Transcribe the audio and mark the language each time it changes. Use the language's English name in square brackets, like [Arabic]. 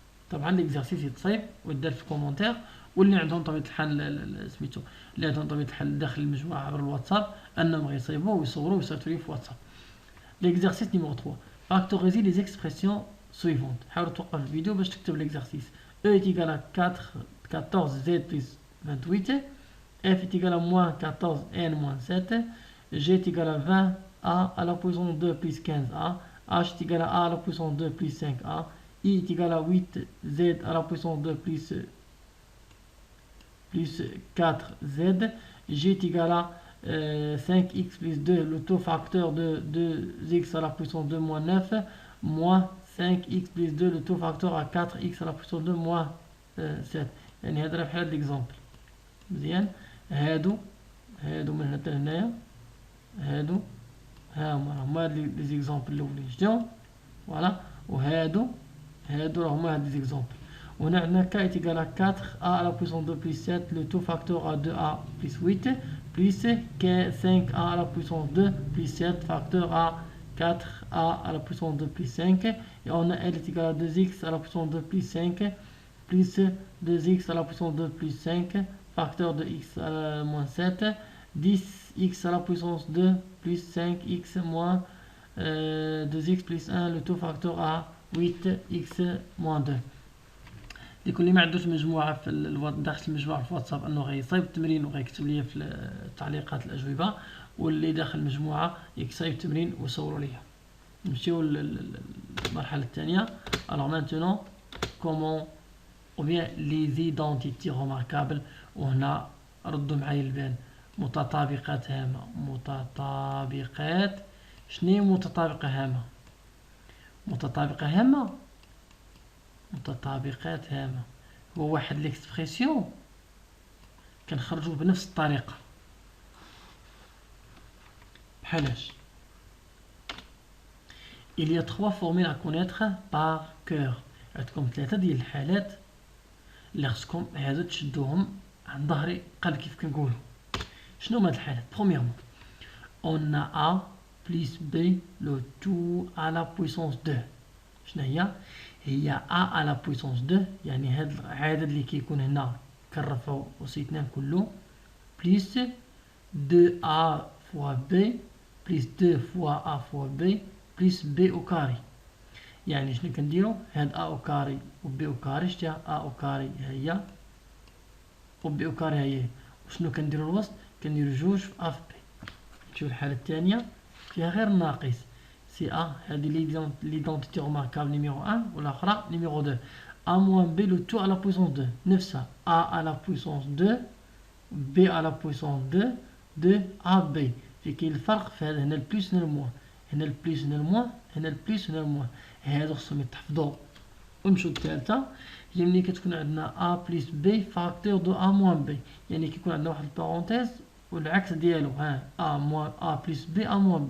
[Arabic] طبعا ليكزارسيس يتصايب ويدار في الكومونتير، واللي عندهم طبيعه الحال سميتو اللي عندهم طبيعه الحال داخل المجموعه عبر الواتساب انهم غيصايبوه ويصوروه ويصيفطوا لي في واتساب. ليكزارسيس نيميرو 3 فاكتوريزي لي زيكسبرسيون سويفونت. حاول توقف الفيديو باش تكتب ليكزارسيس. [French] E est égal à 14z plus 28, f est égal à moins 14n moins 7, g est égal à 20a à la puissance 2 plus 15a, h est égal à a à la puissance 2 plus 5a, i est égal à 8z à la puissance 2 plus 4z, g est égal à 5x plus 2, le taux facteur de 2x à la puissance 2 moins 9, moins 5x plus 2, le taux facteur à 4x à la puissance 2 moins 7. [Arabic] يعني هذا في حالة الاكزامبل. مزيان. هادو من هنا حتى لهنايا، هادو هما هاد لي زيكزامبل الاولين شتاو فوالا، وهادو هما هاد لي زيكزامبل. [French] وهنا عندنا k est égal à 4a à la puissance 2 plus 7, le taux facteur à 2a plus 8 plus 5a à la puissance 2 plus 7 facteur à 4a à la puissance 2 plus 5, et on a L est égal à 2x à la puissance 2 plus 5 plus 2x à la puissance 2 plus 5 facteur de x à la moins 7, 10x à la puissance 2 plus 5x moins 2x plus 1, le taux facteur à 8x moins 2. [Arabic] لكل اللي ما عندوش مجموعه في داخل المجموعه في الواتساب انه غيصايب التمرين وغيكتب لي في التعليقات الاجوبه، واللي داخل المجموعه يصايب التمرين ويصوروا ليا. نمشيو للمرحله الثانيه. [French] alors maintenant comment ou bien les identités remarquables. [Arabic] وهنا ردوا معايا البال. متطابقات هامه. متطابقات. شنو متطابقه هامه؟ متطابقات هامه هو واحد ليكسبرسيون كنخرجوه بنفس الطريقه. بحالاش [French] il y a 3 formules à connaître par cœur. [Arabic] عندكم 3 ديال الحالات اللي خصكم هادو تشدوهم عن ظهري قبل كيف كنقولوا. شنو هما هاد الحالات؟ برومييرمون [French] on a a plus b le tout à la puissance 2. [Arabic] شنو هي [French] a à la puissance 2، [Arabic] يعني هاد العدد اللي كيكون هنا كنرفعو وسيتناه كله بليس 2a fois b بليس 2 fois a fois b بليس [French] b au carré. [Arabic] يعني شنو كنديرو؟ هاد [French] a au carré [Arabic] و b au carré شتيها a au carré هي و b au carré هي، وشنو كنديرو الوسط؟ كنديرو جوج في a في b. نشوف الحالة الثانية فيها غير ناقص سي A. هذه [French] l'identité remarquable numéro 1 [Arabic] والأخرى [French] numéro 2. A moins B le tout à la puissance 2 [Arabic] نفسها [French] A à la puissance 2 B à la puissance 2 2 AB. [Arabic] في كاين الفرق في هذا، هنا البليس هنا الموان، هنا البليس هنا الموان، هنا البليس هنا الموان. هادو خصهم يتحفظوا. ونمشيو للثالثة هي ملي كتكون عندنا A plus B فاكتور دو A moins B، يعني كيكون عندنا واحد البارونتيز والعكس ديالو A moins A plus B A moins B.